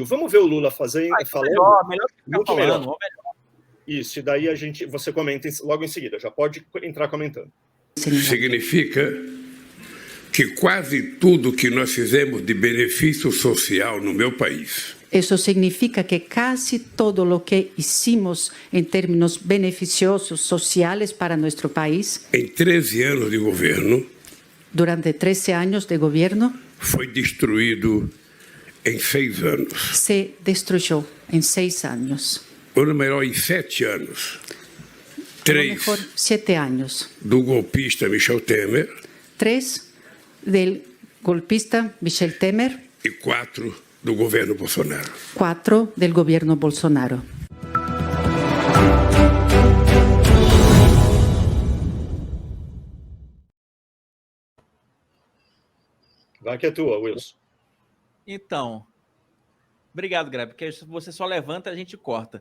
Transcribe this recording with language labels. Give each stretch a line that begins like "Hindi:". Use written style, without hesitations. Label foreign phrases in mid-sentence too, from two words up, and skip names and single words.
Portuguese: Vamos ver o Lula falando? Melhor que ficar falando. Melhor. Isso, e daí você comenta logo em seguida. Já pode entrar comentando. Significa que quase tudo que nós fizemos de benefício social no meu país. Isso significa que
Spanish: casi todo lo que hicimos en términos beneficiosos sociales para nuestro país.
Portuguese: Em 13 anos de governo.
Spanish: Durante 13 años de gobierno.
Portuguese: Foi destruído em 6 anos.
Spanish: Se destruyó en 6 años.
Portuguese: Ou melhor, em 7 anos. 3
Spanish: 7 años.
Portuguese: Do golpista Michel Temer.
Spanish: 3 del golpista Michel Temer.
Portuguese: E 4 do governo Bolsonaro.
Spanish: 4 del gobierno Bolsonaro.
Portuguese: Vai que é tua, Wilson. Então, obrigado, Greg, porque você só levanta e a gente corta.